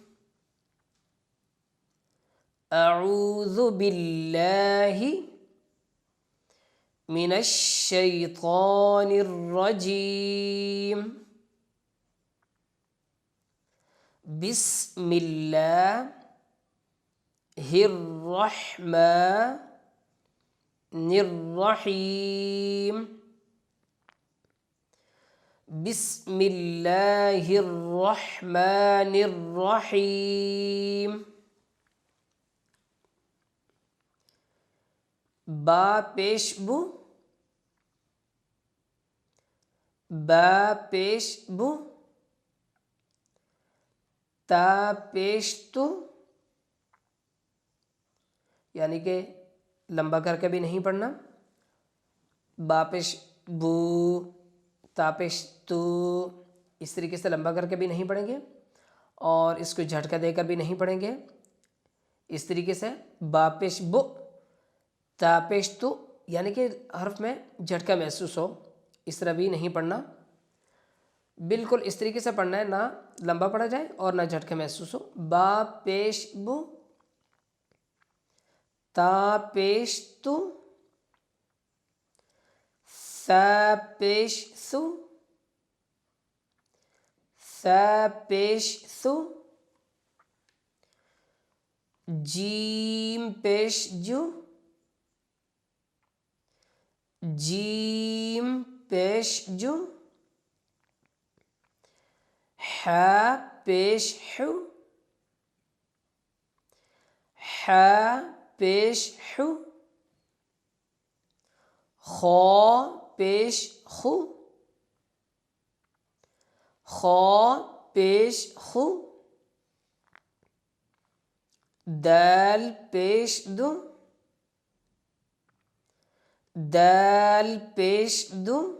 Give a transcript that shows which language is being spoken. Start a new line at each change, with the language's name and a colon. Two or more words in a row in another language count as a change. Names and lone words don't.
Arabic: اعوذ باللہ من الشیطان الرجیم، بسم اللہ الرحمن الرحیم، بسم اللہ الرحمن الرحیم۔
Urdu: با پیش بو، با پیش بو، تا پیش تو، یعنی کہ لمبا کر کے بھی نہیں پڑھنا، با پیش بو، تا پیش تو، اس طریقے سے لمبا کر کے بھی نہیں پڑھیں گے، اور اس کو جھٹکا دے کر بھی نہیں پڑھیں گے۔ اس طریقے سے با پیش بو، تا پیش تو، یعنی کہ حرف میں جھٹکا محسوس ہو، اس طرح بھی نہیں پڑھنا۔ بالکل اس طریقے سے پڑھنا ہے، نہ لمبا پڑھا جائے اور نہ جھٹکا محسوس ہو۔ با پیش بو، تا پیش تو، سا پیش سو، سا پیش سو، جیم پیش جو، جیم پیش جو، حا پیش حو، حا پیش حو، خا پیش خو، خا پیش خو، دال پیش دو، دال پیش دو،